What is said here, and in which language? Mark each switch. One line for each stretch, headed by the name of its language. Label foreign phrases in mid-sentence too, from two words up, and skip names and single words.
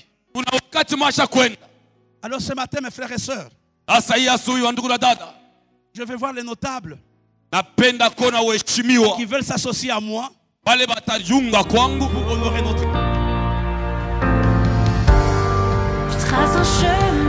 Swahili: Kuna wakati mwasha kwenda.
French: Alors ce matin, mes frères et sœurs,
Swahili: Sasa hii asubuhi wa ndugu na dada,
French: je vais voir les notables
Swahili: napenda kuona waheshimiwa
French: qui veulent s'associer à moi
Swahili: wale batajiunga kwangu
French: pour honorer notre... Je trace un chemin.